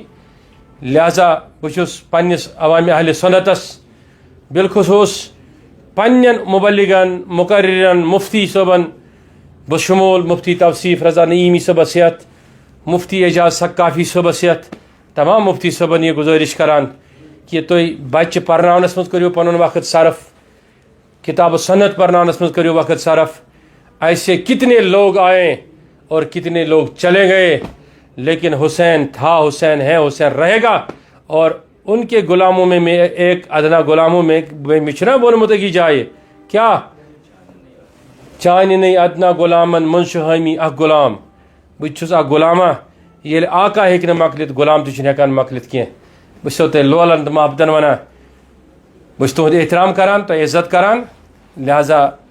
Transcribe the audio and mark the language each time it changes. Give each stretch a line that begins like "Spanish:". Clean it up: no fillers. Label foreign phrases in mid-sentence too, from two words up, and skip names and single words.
Kashmiri: لہذا بہٕ چھُس پننِس عوامِ اہلِ سُنتس بالخصوٗص پننٮ۪ن مُبلِغن مُقررن مفتی صٲبن بشمول مفتی توصیف رضا نعیمی صٲبس ہٮ۪تھ مفتی اعجاز سقافی صٲبس ہٮ۪تھ تمام مفتی صٲبن یہ گزٲرِش کران کہ تُہۍ بچہِ پرناونس منٛز کٔرِو پنُن وقت صرف کتاب و سنت پرناونس منٛز کٔرِو وقت صرف
Urdu: ایسے کتنے لوگ آئے اور کتنے لوگ چلے گئے لیکن حسین تھا حسین ہے حسین رہے گا اور ان کے غلاموں میں ایک ادنا غلاموں میں
Kashmiri: چھُنا ووٚنمُت أکِس جایہِ کیٛاہ چانہِ ادنا غلامن منٛز چھُ حٲمی اکھ غلام بہٕ چھُس اکھ غلامہ ییٚلہِ آقا ہیٚکہِ نہٕ مۄکلِتھ غلام تہِ چھُنہٕ ہٮ۪کان مۄکلِتھ کینٛہہ بہٕ چھُسو تۄہہِ لولن تہٕ محبتن ونان بہٕ چھُس تُہُنٛد احترام کران تۄہہِ عزت کران لہذا